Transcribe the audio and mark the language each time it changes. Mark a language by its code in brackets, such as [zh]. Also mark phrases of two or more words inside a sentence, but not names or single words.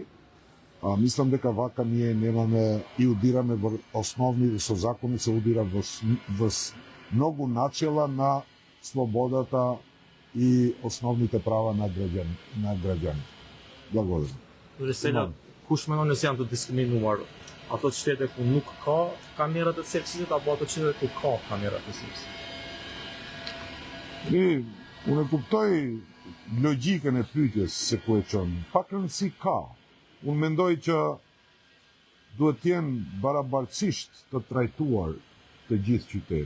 [mk] Мислам дека вака ние немаме и удираме во основни, со закони се удира во многу начела на слободата и основните права на граѓани. Благодарам. Сега, [sq] kush mendon se janë të diskriminuar? Ato qytete ku nuk ka kamera të selfisit apo ato qytete ku ka kamera të selfisit? Unë e kuptoj logjikën e pyetjes se ku e çon. Pak rëndësi ka. Unë mendoj që duhet të jenë barabartësisht të trajtuar të gjithë qytetet.